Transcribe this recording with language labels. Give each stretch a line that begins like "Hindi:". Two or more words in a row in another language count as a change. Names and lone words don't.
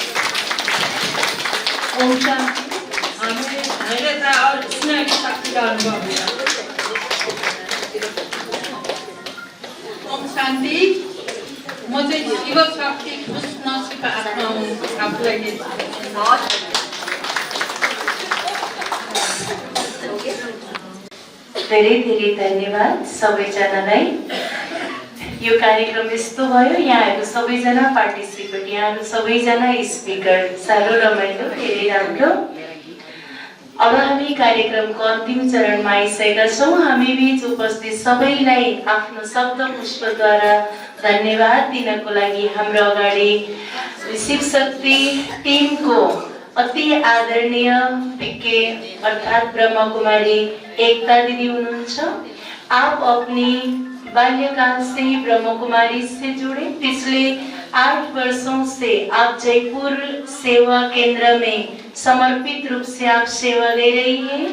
Hindi: ओम शांति। हमें धैर्यता और स्नेह की शक्ति का अनुभव हुआ। ओम शांति। मुझे शिव शक्ति खुश नसीब आत्मा हूँ आपको ये
Nepali: धेरै धेरै धन्यवाद सबैजनालाई। यो कार्यक्रम यस्तो भयो, यहाँहरू सबैजना पार्टिसिपेट, यहाँहरू सबैजना स्पिकर, साह्रो रमाइलो, धेरै राम्रो। अब हामी कार्यक्रमको अन्तिम चरणमा आइसकेका छौँ। हामी बीच उपस्थित सबैलाई आफ्नो शब्द पुष्पद्वारा धन्यवाद दिनको लागि हाम्रो अगाडि शिवशक्ति टिमको अति आदरणीय पिके अर्थात ब्रह्म कुमारी एकता दीदी हुनुहुन्छ।
Hindi: आप अपनी बाल्यकाल से ही ब्रह्म कुमारी से जुड़े, पिछले 8 वर्षों से आप जयपुर सेवा केंद्र में समर्पित रूप से आप सेवा दे रही हैं।